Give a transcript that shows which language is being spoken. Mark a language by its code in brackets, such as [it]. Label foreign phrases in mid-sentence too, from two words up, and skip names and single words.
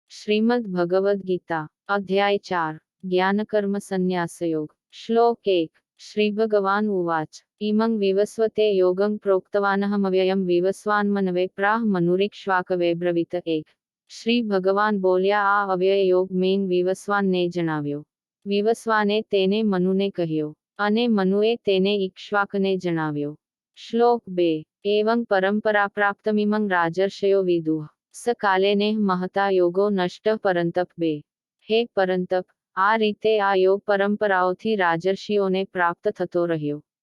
[sa] श्रीमद् भगवद गीता अध्याय 4 ज्ञानकर्म संन्यासयोग श्लोक 1 श्री भगवान उवाच इमं विवस्वते योगं प्रोक्तवानहमव्ययं विवस्वान्मनवे प्राह मनुरिक्ष्वाकवे ब्रवीत 1 [gu] શ્રી ભગવાન બોલ્યા આ અવ્યય યોગ મેં વિવસ્વાનને જણાવ્યો. વિવસ્વાને તેને મનુને કહ્યો અને મનુએ તેને ઇક્ષ્વાકને જણાવ્યો. [sa] श्लोक 2 एवं परंपरा प्राप्तमिमं राजर्षयो विदुः स कालेने महता योगो नष्ट परंतप 2 [gu] હે પરંતપ, આ રીતે આ યોગ પરંપરાઓથી રાજર્ષિઓને પ્રાપ્ત થતો રહ્યો.